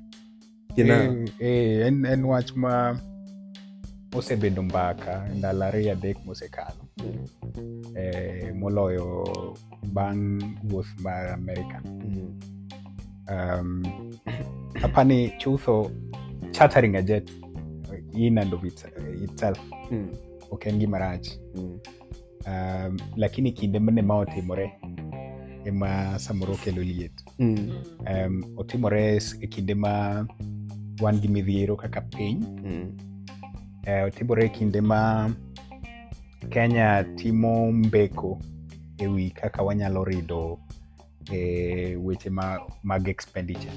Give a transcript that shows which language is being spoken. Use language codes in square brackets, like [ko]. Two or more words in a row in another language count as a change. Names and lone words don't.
[luo] En wach ma osebedo mbaka ndalo 2-3 mosekalo. Moloyo bang' wuoth mar Amerka. Apani chutho [en] chartering a jet in and of itself. [luo] Ok en gima rach. Lakini kinde mane ma otimore ema samoro kelo liet. Otimore e kinde ma wan gi midhiero kaka piny. Otimore e kinde ma Kenya timo mbeko ewi kaka wanyalo rido weche mag expenditure.